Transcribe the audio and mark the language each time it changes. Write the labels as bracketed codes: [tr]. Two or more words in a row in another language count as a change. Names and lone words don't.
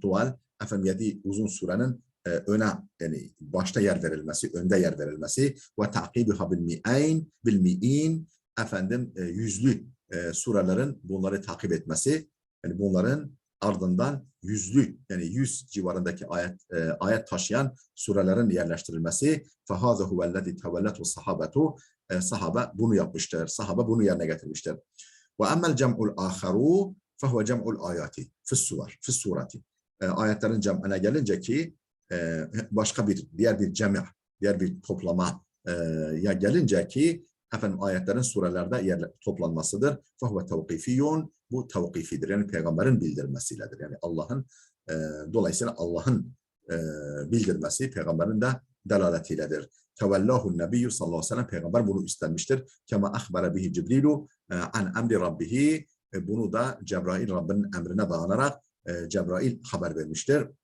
[tr] tuval efendim 7 uzun surenin öne yani başta yer verilmesi, önde yer verilmesi ve [ar] تعقيبها بالمئين [tr] efendim yüzlü surelerin bunları takip etmesi yani bunların ardından yüzlü yani 100 civarındaki ayet taşıyan surelerin yerleştirilmesi [ar] فَهَذَا هُوَ الَّذِي تَوَلَّتُ الصَّحَابَةُ [tr] sahabe bunu yapmıştır. Sahabe bunu yerine getirmiştir. [ar] وَأَمَّا الْجَمْعُ الْآخَرُ فَهُوَ جَمْعُ الْآيَاتِ فِي السُّورَةِ [tr] ayetlerin cem'ine gelince ki başka diğer bir toplama ya gelince ki efendim ayetlerin surelerde toplanmasıdır. [ar] فَهُوَ تَوْقِفِيٌّ [tr] bu tevkifidir. Yani peygamberin bildirmesiyledir. Yani dolayısıyla Allah'ın bildirmesi peygamberin de delaletiyle. [ar] تولاه النبي صلى الله عليه وسلم [tr] peygamber bunu istenmiştir. [ar] كما أخبر به جبريل عن أمر ربه [tr] bunu da Cebrail Rabbinin emrine dayanarak Cebrail haber vermiştir.